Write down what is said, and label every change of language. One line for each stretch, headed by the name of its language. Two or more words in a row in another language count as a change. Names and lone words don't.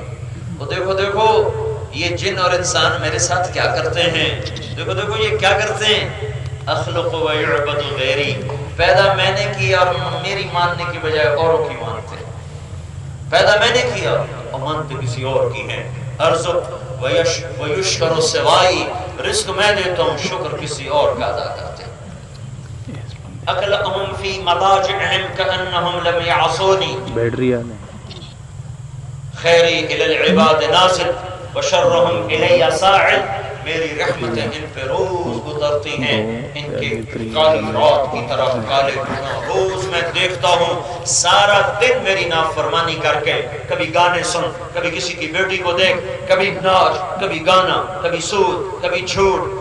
Urdu: وہ دیکھو یہ جن اور انسان میرے ساتھ کیا کرتے ہیں، دیکھو یہ کیا کرتے ہیں،
Arabic: اخلق و یعبد غیری،
Urdu: پیدا میں نے کیا اور میری ماننے کی بجائے اوروں کی مانتے ہیں، پیدا میں نے کیا اور مانتے کسی اور کی ہیں،
Arabic: ارزق ویشکر سوائی،
Urdu: رزق میں دیتا ہوں شکر کسی اور کا ادا کرتے ہیں۔
Arabic: اکلہم فی مضاجعہم کانہم لم یعصونی، خیری الی العباد نازل وشرہم الی ساعد،
Urdu: میری رحمتیں ان پہ روز اترتی ہیں ان کے کالی رات کی طرح کالے گناہ روز میں دیکھتا ہوں، سارا دن میری نافرمانی کر کے کبھی گانے سن، کبھی کسی کی بیٹی کو دیکھ، کبھی ناچ، کبھی گانا، کبھی سود، کبھی جھوٹ،